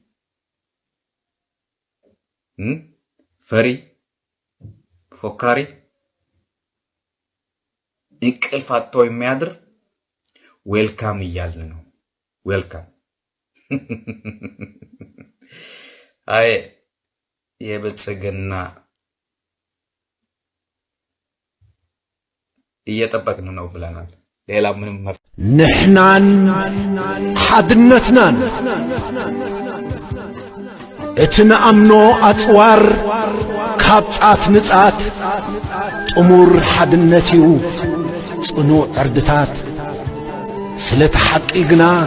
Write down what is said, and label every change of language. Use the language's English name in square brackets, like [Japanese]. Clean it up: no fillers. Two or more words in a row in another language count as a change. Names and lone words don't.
[Amharic] ፈሪ ፎካሪ እንቅልፍ አጥቶ የሚያድር ዌልካም እያልን ነው። ዌልካም አይ የብልጽግና እየጠበቅን ነው ብለናል። ሌላ ምንም [Tigrinya] ንሕናን ሓድነትናን እቲ ንኣምኖ ኣፅዋር ካብ ጻት ንጻት ጥሙር ሓድነት እዩ ጽኑዕ ዕርድታት ስለቲ ሓቂ ግና